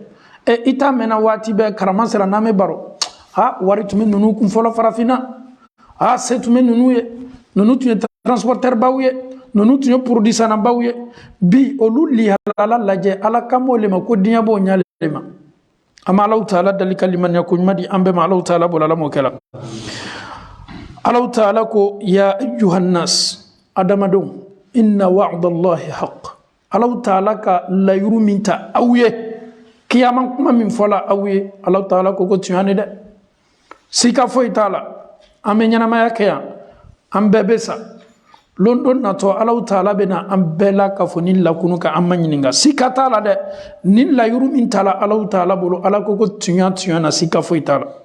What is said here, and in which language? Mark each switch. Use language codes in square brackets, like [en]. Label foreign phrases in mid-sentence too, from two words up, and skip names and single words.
[bm] I t'a mɛnna waati bɛɛ karama sera n'an bɛ baro, wari tun bɛ ninnu kun fɔlɔ farafinna, se tun bɛ ninnu ye, ninnu tun ye transporteur baw ye, ninnu tun ye produit sannabaw ye. Bi olu lihalala lajɛ, Ala kamo le ma ko diɲɛ b'o ɲalen ma. An bɛ Allahu Ta'ala dali ka limaniya ko ɲuman di an bɛɛ ma, Allahu Ta'ala bolo Ala m'o kɛ la. Allahu Ta'ala ko [ar] يا أيها الناس, [bm] adamadenw, [ar] إن وعد الله حق. [bm] Allahu Ta'ala ka layiru min ta aw ye, kiyama kuma min fɔla aw ye, Allahu Ta'ala ko tiɲɛ ni dɛ, sika foyi t'a la, an bɛ ɲɛnamaya kɛ yan, an bɛɛ bɛ sa, lon don natɔ Allahu Ta'ala bɛ na an bɛɛ la ka fɔ ni lakunu ka an ma ɲininka, sika t'a la dɛ, ni layiru min t'a la Allahu Ta'ala bolo, Ala ko tiɲɛ na, sika foyi t'a la.